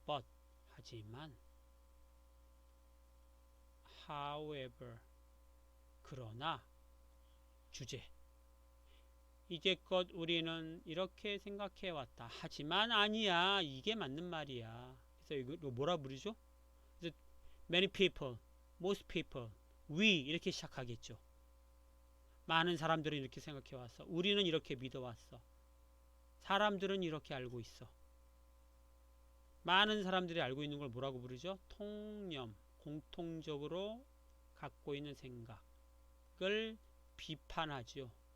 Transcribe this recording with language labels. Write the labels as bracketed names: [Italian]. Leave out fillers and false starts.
[Korean] but 하지만, however 그러나, 주제. 이제껏 우리는 이렇게 생각해 왔다. 하지만 아니야. 이게 맞는 말이야. 그래서 이거 뭐라 부르죠? 그래서 [English] many people, most people, we [Korean] 이렇게 시작하겠죠. 많은 사람들은 이렇게 생각해 왔어. 우리는 이렇게 믿어왔어. 사람들은 이렇게 알고 있어. 많은 사람들이 알고 있는 걸 뭐라고 부르죠? 통념, 공통적으로 갖고 있는 생각을 비판하죠.